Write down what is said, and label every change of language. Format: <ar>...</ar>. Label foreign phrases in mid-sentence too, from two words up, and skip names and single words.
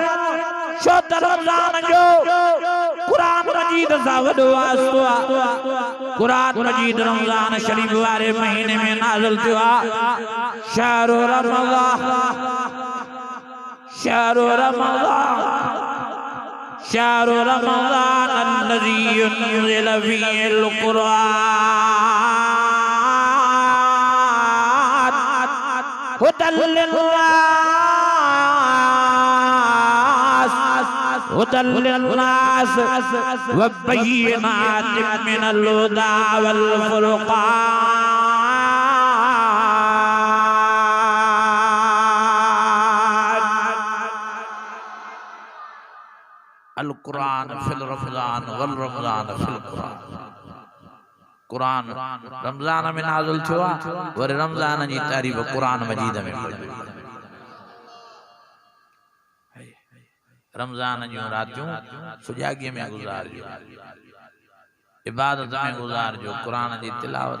<sd>छो त रमजान जो क़ुरान मजीद सां वॾो वास्तो आहे। क़ुरान मजीद रमजान शरीफ वारे महीने में नाज़िल थियो आहे।</sd> <ar>شهر رمضان شهر رمضان شهر رمضان الذي ينزل فيه القرآن هدى للناس وبينات من الهدى والفرقان القرآن في الرمضان والرمضان في القرآن।</ar> <sd>कुरान रमजान में नाज़िल थियो आहे वरी रमजान जी तारीफ़ कुरान मजीद में पढ़ी। रमजान जूं रातियूं सुजाॻीअ में गुज़ारजो, इबादत में गुज़ारजो, कुरान जी तिलावत।</sd>